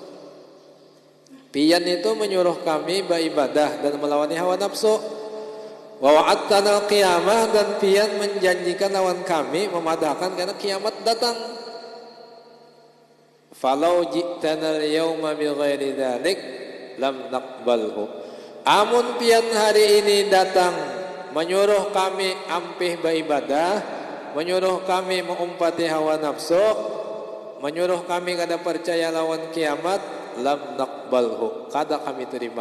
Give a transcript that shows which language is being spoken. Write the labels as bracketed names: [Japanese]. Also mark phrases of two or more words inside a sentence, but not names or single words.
[Banjar] Pian itu menyuruh kami beribadah dan melawani hawa nafsu. [Arabic] ووعدتنا القيامة, [Banjar] dan pian menjanjikan lawan kami memadahkan karena kiamat datang. [Arabic] فلو جئتنا اليوم بغير ذلك لم نقبله. [Banjar] Amun pian hari ini datang menyuruh kami ampih beribadah, menyuruh kami mengumpati hawa nafsu, menyuruh kami kada percaya lawan kiamat, [Arabic] لم نقبله, [Banjar] kada kami terima.